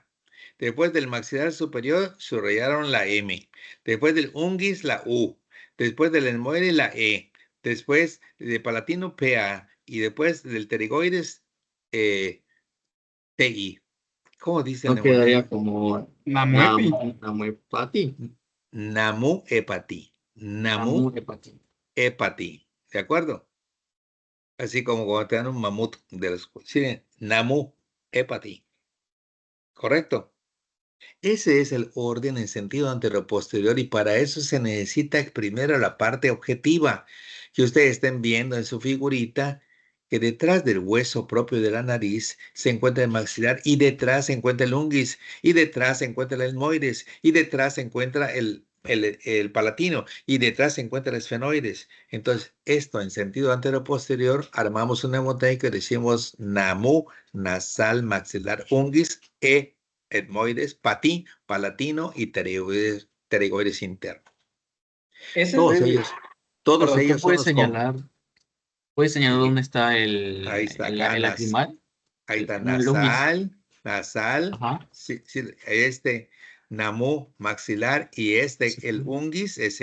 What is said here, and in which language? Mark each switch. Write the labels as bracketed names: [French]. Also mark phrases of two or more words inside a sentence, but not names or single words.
[Spanish] Después del maxilar superior subrayaron la M. Después del unguis la U. Después del etmoide la E. Después del palatino PA. Y después del pterigoides TI. ¿Cómo dice el No quedaría mnemotécnico? como Namuepi. namuepati. Namu hepati. Namu Namuepati. hepati. ¿De acuerdo? Así como cuando te dan un mamut de los... Sí, Namu hepati. ¿Correcto? Ese es el orden en sentido anteroposterior y para eso se necesita primero la parte objetiva, que ustedes estén viendo en su figurita que detrás del hueso propio de la nariz se encuentra el maxilar y detrás se encuentra el unguis y detrás se encuentra el etmoides y detrás se encuentra el palatino y detrás se encuentra el esfenoides. Entonces, esto en sentido anteroposterior, armamos un mnemotécnico y decimos namu, nasal, maxilar, unguis, etmoides, palatino y pterigoides interno. Ese Todos es, ellos, todos perdón, ellos son los puedes señalar sí, dónde está ahí está acá, el lacrimal? ahí está No, el unguis. nasal, Ajá. sí, sí, namu maxilar y el unguis es